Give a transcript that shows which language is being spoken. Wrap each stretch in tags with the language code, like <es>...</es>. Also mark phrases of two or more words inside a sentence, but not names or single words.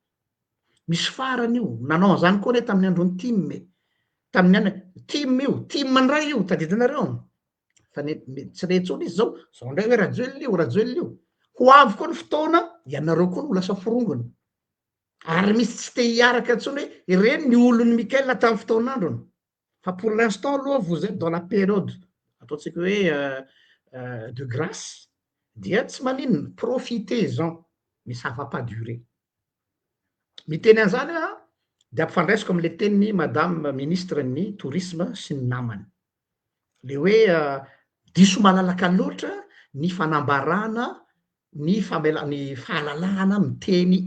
<mg>nanao an'zany koa re tamin'ny androny tamin'ny any time ndray io tadidinareo fa tsy re tsony izy zao ndray hoe rajoelina io ho avy koa ny fotoana ianareo koa no ho lasa forongony ary misy tsy te hiaraka ntsony hoe ireny ny olony Michael tamin'ny fotoan'androny fa</mg> <fr>pour l'instant</fr> <mg>aloha</mg> <fr>vous êtes dans la période</fr> <mg>ataotsika hoe</mg> <fr>de grâce</fr> <mg>dia tsy maninona</mg> <fr>profitez-en mais ça va pas durer</fr> <mg>miteny an'zany a de ampifandraisiko am'le teniny</mg> <fr>madame ministre</fr> <mg>ny tourisme sy ny namany le hoe diso malalaka loatra ny fanambarana ny fahalalahana miteny</mg>